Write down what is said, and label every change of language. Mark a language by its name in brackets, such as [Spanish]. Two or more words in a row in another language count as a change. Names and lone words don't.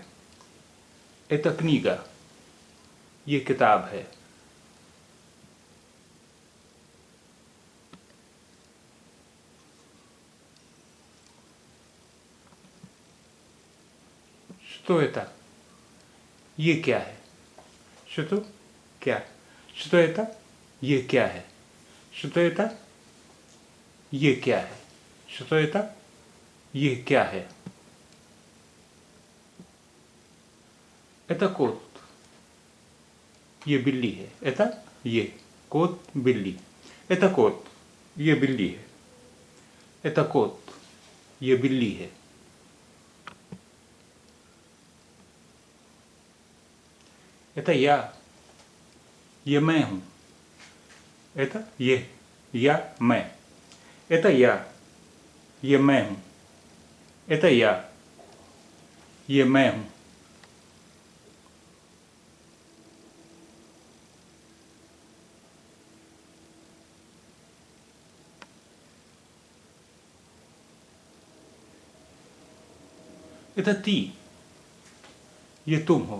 [Russian] Это книга, [Hindi] ये किताब है। [Russian] Что это? [Hindi] ये क्या है? [Russian] Что? क्या? Что это? [Hindi] ये क्या है? [Russian] Что это? [Hindi] ये क्या है? [Russian] Что это? [Hindi] ये क्या है? [Russian] Это кот, [Hindi] ये बिल्ली है। [Russian] Это, ये кот, बिल्ली। Это кот, [Hindi] ये बिल्ली है। [Russian] Это кот, [Hindi] ये बिल्ली है। [Russian] Это я, [Hindi] ये मैं हूँ। [Russian] Это, ये, я, मैं। Это я, [Hindi] ये मैं हूँ। [Russian] Это я, [Hindi] ये मैं हूँ। [Russian] Это ты, [Hindi] ये तुम हो।